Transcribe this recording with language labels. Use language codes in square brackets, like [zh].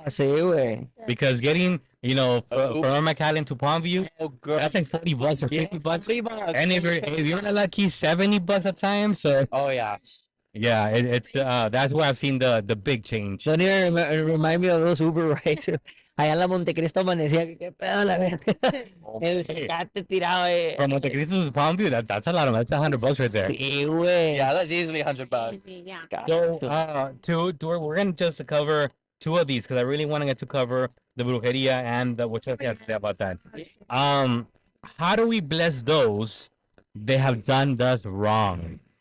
[es] sí, way. [en] because getting, you know, Uber. from McAllen to Palmview, Oh, girl. that's like $40 or $50. $50. And if you're not lucky, $70 a time. So Oh, yeah. yeah, it's that's where I've seen the big change. Don't even remind me of those Uber rides. [es] Allá en la Montecristo amanecía que qué pedo la verga. El Zacate tirado, [en] From Montecristo to Palmview, that's a lot of that's $100 right there. [es] Sí, güey. [en] Yeah, that's easily $100. Easy, yeah. So we're gonna just cover 2 of these because I really want to get to cover the brujeria and the what you have to say about that. How do we bless those they have done us wrong?